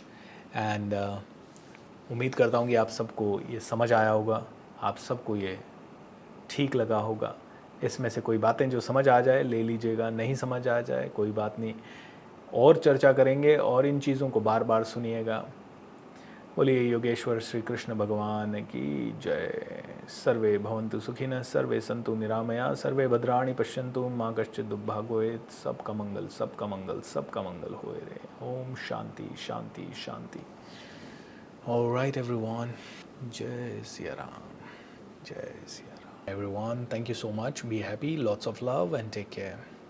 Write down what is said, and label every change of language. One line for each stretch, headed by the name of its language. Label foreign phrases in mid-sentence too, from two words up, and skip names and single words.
Hindi: एंड उम्मीद करता हूँ कि आप सबको ये समझ आया होगा, आप सबको ये ठीक लगा होगा। इसमें से कोई बातें जो समझ आ जाए ले लीजिएगा, नहीं समझ आ जाए कोई बात नहीं, और चर्चा करेंगे और इन चीज़ों को बार बार सुनिएगा। बोलिए योगेश्वर श्री कृष्ण भगवान की जय।
Sanskrit: सर्वे भवन्तु सुखिनः, सर्वे सन्तु निरामया, सर्वे भद्राणि पश्यन्तु माँ कश्चित् दुर्भाग्येत्।
Hindi: सबका मंगल, सबका मंगल, सबका मंगल होए रे।
Sanskrit: ओम शांति शांति शांति।
English: alright everyone,
Hindi: जय सिया राम, जय सिया राम।
English: Everyone, thank you so much. Be happy, lots of love and take care.